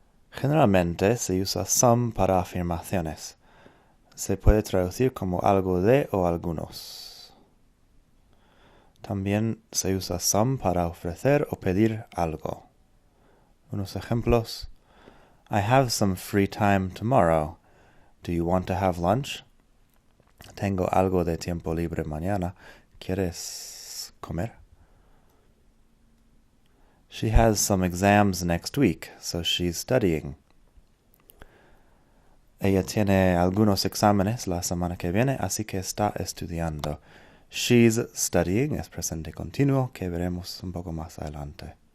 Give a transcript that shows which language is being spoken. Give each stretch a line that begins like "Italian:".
Spanish: Generalmente se usa some para afirmaciones. Se puede traducir como algo de o algunos. También se usa some para ofrecer o pedir algo. Unos ejemplos.
English: I have some free time tomorrow. Do you want to have lunch?
Spanish: Tengo algo de tiempo libre mañana. ¿Quieres comer?
English: She has some exams next week, so she's studying.
Spanish: Ella tiene algunos exámenes la semana que viene, así que está estudiando.
English: She's studying
Spanish: es presente continuo, que veremos un poco más adelante.